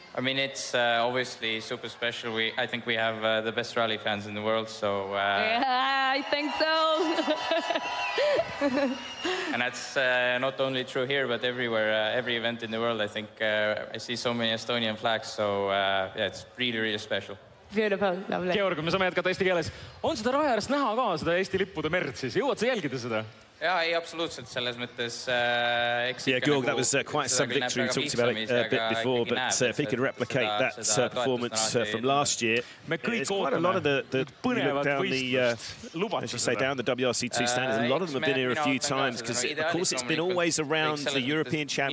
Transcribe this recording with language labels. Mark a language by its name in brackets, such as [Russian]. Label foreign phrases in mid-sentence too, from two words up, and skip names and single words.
[English] I mean, it's obviously super special. I think we have the best rally fans in the world, so... yeah, I think so. And that's not only true here, but everywhere, every event in the world. I think I see so many Estonian flags, so yeah, it's really, really special. Beautiful, lovely. [Estonian] Georg, me saame jätkata eesti keeles. On seda raja äärest näha ka, seda Eesti lippude merd siis? Jõuad sa jälgida seda? [English] Yeah, absolutely. [Estonian] Selles mõttes, [English] yeah, Georg, that was quite some victory. We talked about it a bit before, but if he could replicate that performance from last year, it's quite a lot of the look down as you say, down the WRC2 standards. A lot of them have been here a few times because, of course, it's been always around the European Championship.